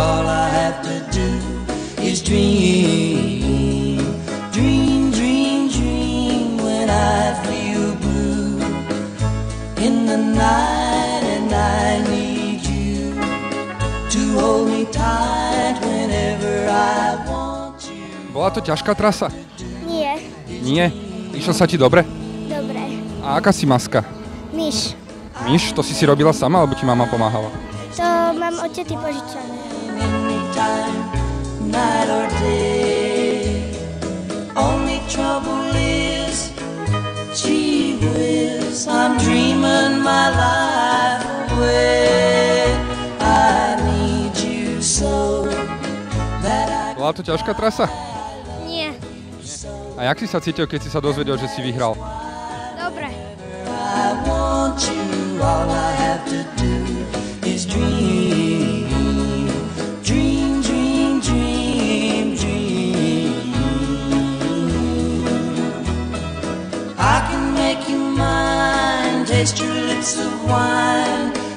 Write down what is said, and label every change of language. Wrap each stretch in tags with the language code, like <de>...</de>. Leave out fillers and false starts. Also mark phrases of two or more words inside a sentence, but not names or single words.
<en>All I have to do is dream. Dream, dream, dream when I feel blue in the night and I need you to hold me tight whenever I want you.</en> <sk>Bola to ťažká trasa? Nie, Nie. Išlo sa ti dobre? dobre. A aká si maska? Myš. Myš, to si robila sama, alebo ti mama pomáhala? To mám od tety požičané.</sk> <en>Anytime, night or day. Only trouble is, gee whiz, I'm dreaming my life away. I need you so that I...</en> <sk>Bola to ťažká trasa? Nie, A jak si sa cítil, keď si sa dozvedel, že si vyhral? dobre.</sk> <en>I want you, all I have to do is dream, dream, dream, dream, dream. I can make you mine, taste your lips of wine.</en>